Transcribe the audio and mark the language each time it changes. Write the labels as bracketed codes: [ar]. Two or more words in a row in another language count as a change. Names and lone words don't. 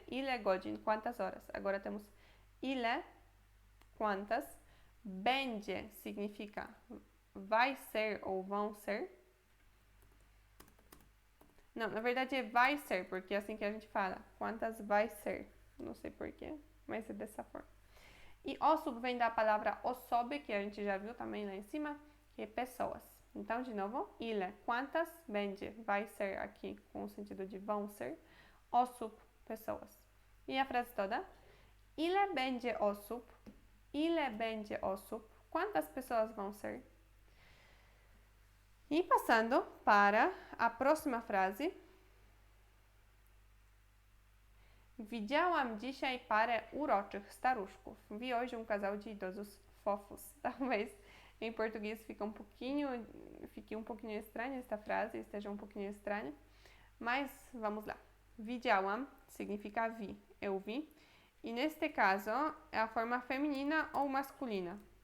[pl] Ile godzin, [pt] quantas horas. Agora temos ile, quantas. Będzie significa vai ser ou vão ser. Não, na verdade é vai ser, porque é assim que a gente fala. Quantas vai ser? Não sei porquê, mas é dessa forma. E osób vem da palavra osoby, que a gente já viu também lá em cima, que é pessoas. Então, de novo, ile. Quantas? Będzie. Vai ser aqui com o sentido de vão ser. Osób. Pessoas. E a frase toda? [pl] Ile będzie osób? Ile będzie osób? [pt] Quantas pessoas vão ser? E passando para a próxima frase. [pl] Widziałam dzisiaj parę uroczych staruszków. [pt] Vi hoje um casal de idosos fofos. Talvez em português fique um pouquinho estranha esta frase, esteja um pouquinho estranha. Mas vamos lá. Widziałam significa vi, eu vi. E neste caso é a forma feminina ou masculina.